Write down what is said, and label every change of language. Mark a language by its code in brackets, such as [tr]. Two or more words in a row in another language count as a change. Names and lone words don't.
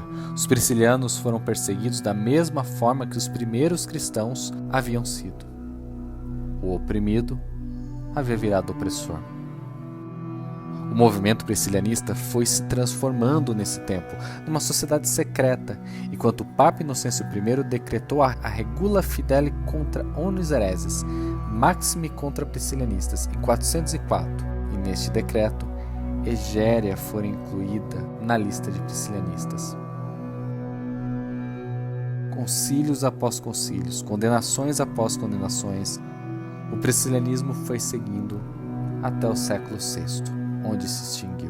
[pt] Os priscilianos foram perseguidos da mesma forma que os primeiros cristãos haviam sido. O oprimido havia virado opressor. O movimento priscilianista foi se transformando nesse tempo, numa sociedade secreta, enquanto o Papa Inocêncio I decretou a [la] Regula Fideli contra omnes hereses, Maxime contra priscilianistas, [pt] em 404, e neste decreto, Egéria foi incluída na lista de priscilianistas. Concílios após concílios, condenações após condenações, o priscilianismo foi seguindo até o século VI, onde se extinguiu.